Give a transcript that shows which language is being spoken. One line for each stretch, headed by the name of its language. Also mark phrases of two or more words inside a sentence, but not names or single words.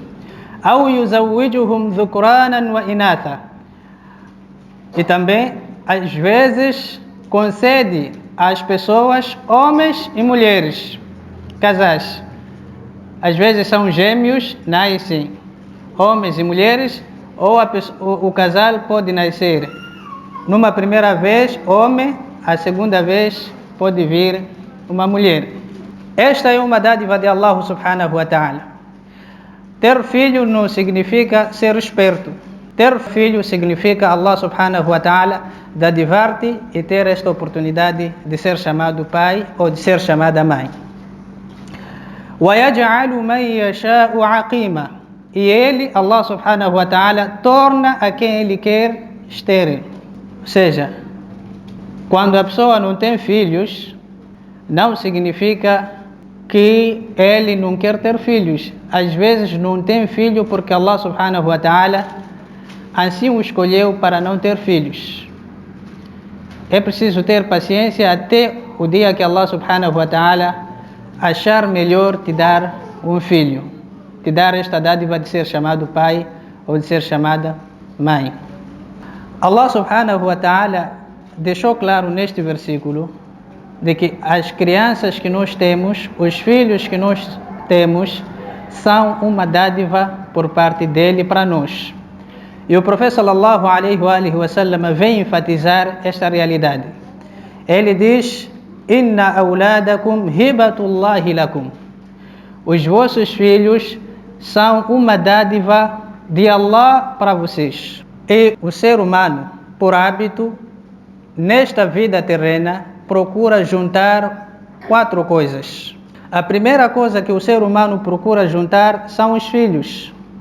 Arabic: أو يزوجهم ذكرانا وإناثا.
Portuguese: E também, às vezes, concede às pessoas homens e mulheres, casais. Às vezes são gêmeos, nascem homens e mulheres, ou o casal pode nascer numa primeira vez homem, a segunda vez pode vir uma mulher. Esta é uma dádiva de
Arabic: الله سبحانه وتعالى.
Portuguese: Ter filho não significa ser esperto. Ter filho significa
Arabic: الله سبحانه وتعالى
Portuguese: dar-te e ter esta oportunidade de ser chamado pai ou de ser chamada mãe.
Arabic: وَيَجْعَلُ مَنْ يَشَاءُ عَقِيمًا.
Portuguese: E ele,
Arabic: الله سبحانه وتعالى,
Portuguese: torna a quem ele quer estéril. Ou seja, quando a pessoa não tem filhos, não significa que ele não quer ter filhos. Às vezes não tem filho porque
Arabic: الله سبحانه وتعالى
Portuguese: assim o escolheu para não ter filhos. É preciso ter paciência até o dia que
Arabic: الله سبحانه وتعالى
Portuguese: achar melhor te dar um filho, te dar esta dádiva de ser chamado pai ou de ser chamada mãe.
Arabic: الله سبحانه وتعالى
Portuguese: deixou claro neste versículo de que as crianças que nós temos, os filhos que nós temos, são uma dádiva por parte dele para nós. E o profeta
Arabic: صلى الله عليه وسلم
Portuguese: vem enfatizar esta realidade. Ele diz:
Arabic: إن أولادكم هبة الله لكم.
Portuguese: Os vossos filhos são uma dádiva de Allah para vocês. E o ser humano, por hábito, nesta vida terrena, procura juntar 4 coisas. A primeira coisa que o ser humano procura juntar são os filhos.